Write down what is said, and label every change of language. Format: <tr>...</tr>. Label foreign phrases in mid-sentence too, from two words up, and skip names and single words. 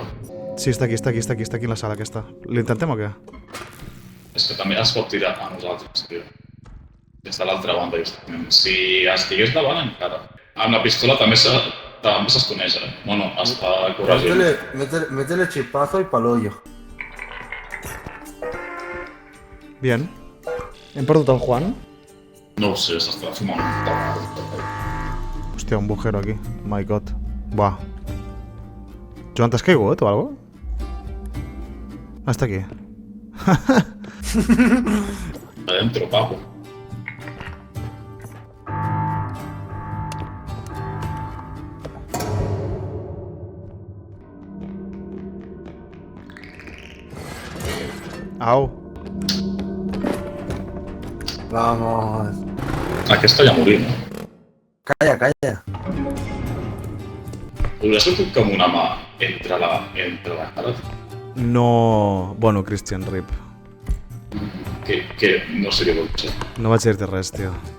<ca>Sí, està aquí en la sala aquesta. L'intentem o què? És que també es pot tirar a nosaltres, tio. Des de l'altra banda, justament. Si estigués davant, encara. Amb la pistola també s'esconeix, eh? Bueno, està corregint.</ca> <es>Métele chispazo y pa'l Bien.</es> <ca>Hem perdut el Juan? No ho sé, s'està fumant un tabac. Hòstia, un bujero aquí.</ca> <en>My god. Buah.</en> <ca>Joan, t'has caigut o algo? Ah, està aquí.</ca> <es>Adentro, papo. Au. Vamos.</es> <ca>Aquesta ja morí, no? Calla, calla. Hauria sortit com una mà entre la cara. No... Bueno, Christian, rip. Que no sé què vol ser. No vaig dir-te res, tio.</ca>